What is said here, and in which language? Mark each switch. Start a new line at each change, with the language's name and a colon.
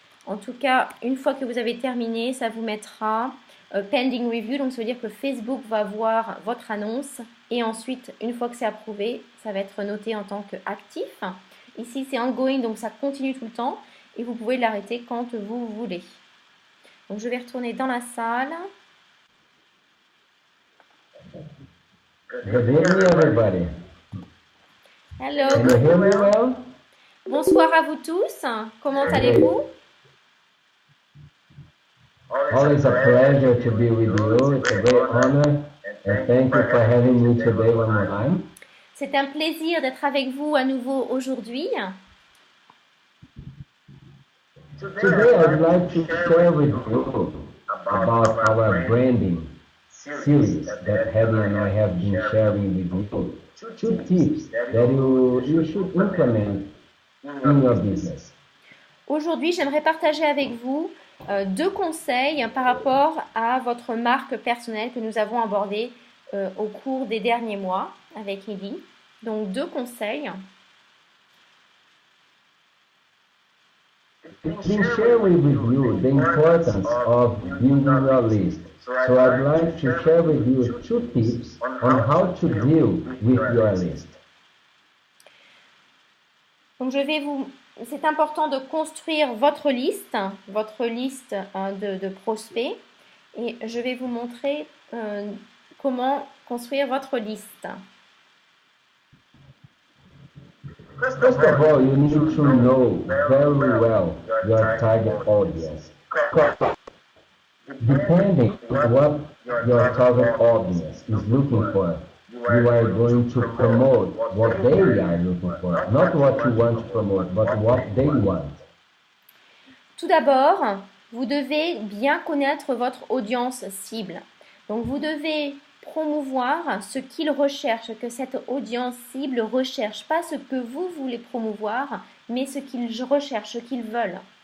French: En tout cas, une fois que vous avez terminé, ça vous mettra Pending Review, donc ça veut dire que Facebook va voir votre annonce et ensuite, une fois que c'est approuvé, ça va être noté en tant qu'actif. Ici, c'est ongoing, donc ça continue tout le temps et vous pouvez l'arrêter quand vous voulez. Donc, je vais retourner dans la salle.
English: Good evening, everybody. Hello. Can you hear me well?
French: Bonsoir à vous tous. Comment allez-vous?
English: Always a pleasure to be with you. It's a great honor. And thank you for having me today one more time.
French: C'est un plaisir d'être avec vous à nouveau aujourd'hui.
English: Today, I'd like to share with you about our branding series that Heather and I have been sharing with you. 2 tips that you should implement in your business.
French: Aujourd'hui, j'aimerais partager avec vous 2 conseils par rapport à votre marque personnelle que nous avons abordé au cours des derniers mois avec Ellie. Donc 2 conseils.
English: I've been sharing with you the importance of building your list. So I'd like to share with you 2 tips on how to deal with your list.
French: Donc c'est important de construire votre liste de prospects. et je vais vous montrer comment construire votre liste.
English: First of all, you need to know very well your target audience. Depending on what your target audience is looking for, you are going to promote what they are looking for. Not what you want to promote, but what they want.
French: Tout d'abord, vous devez bien connaître votre audience cible. Donc, vous devez promouvoir ce qu'ils recherchent, que cette audience cible recherche, pas ce que vous voulez promouvoir, mais ce qu'ils recherchent, ce qu'ils veulent.